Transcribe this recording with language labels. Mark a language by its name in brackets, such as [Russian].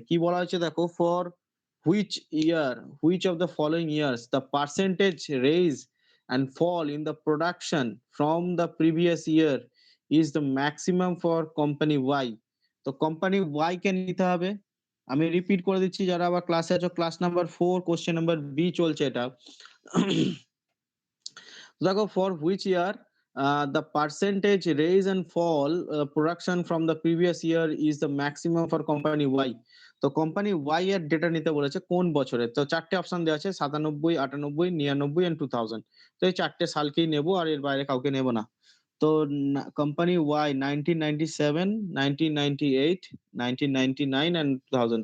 [Bangla] কি বলা হয়েছে দেখো, [English] For which year, which of the following years the percentage raise and fall in the production from the previous year is the maximum for company Y। [Bangla] তো company Y কে নিতে হবে, আমি repeat করে দিচ্ছি, যারা আবার ক্লাসে আছো, class number 4 question number B চলছে এটা। দেখো, [English] For which year the percentage raise and fall production from the previous year is the maximum for company Y. [Bangla] তো কোম্পানি Y এর ডেটা নিতে বলেছে কোন বছরে। তো চারটে অপশন দেওয়া আছে, 97, 98, 99 এন্ড 2000। তো এই চারটে সালকেই নেব, আর এর বাইরে কাউকে নেব না। তো কোম্পানি Y 1997, 1998, 1999 এন্ড 2000।